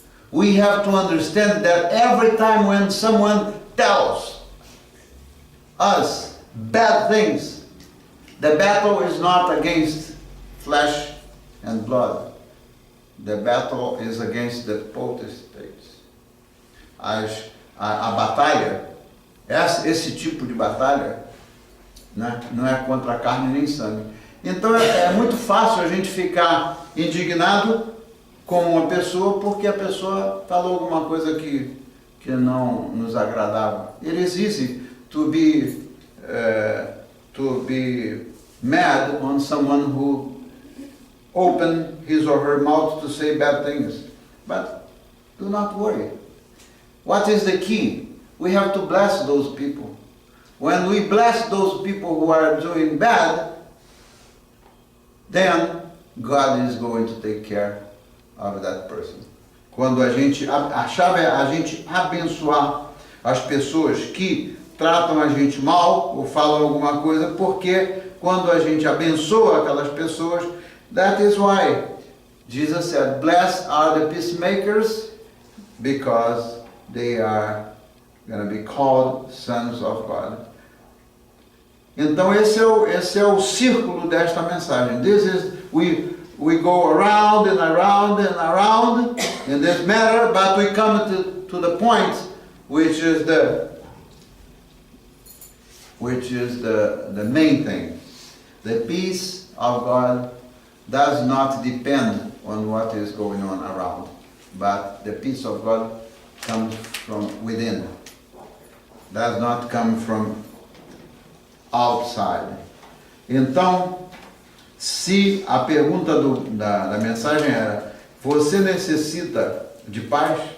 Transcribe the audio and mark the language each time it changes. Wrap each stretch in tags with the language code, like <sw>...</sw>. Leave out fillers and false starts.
<en>We have to understand that every time when someone tells us bad things, the battle is not against flesh and blood. The battle is against the potestates.</en> <pt>A batalha, esse tipo de batalha, né, não é contra carne nem sangue. Então é muito fácil a gente ficar indignado com uma pessoa porque a pessoa falou alguma coisa que não nos agradava.</pt> <en>It is easy to be mad on someone who opened his or her mouth to say bad things. But do not worry. What is the key? We have to bless those people. When we bless those people who are doing bad, then God is going to take care of that person.</en> <pt>Quando a chave é a gente abençoar as pessoas que tratam a gente mal ou falam alguma coisa, porque quando a gente abençoa aquelas pessoas,</pt> <en>that is why Jesus said, blessed are the peacemakers, because they are going to be called sons of God.</en> <pt>Então esse é o círculo desta mensagem.</pt> <en>We go around and around and around in this matter, but we come to the point which is the main thing. The peace of God does not depend on what is going on around, but the peace of God comes from within. Does not come from outside.</en> <pt>Então, se a pergunta da mensagem era, você necessita de paz?</pt>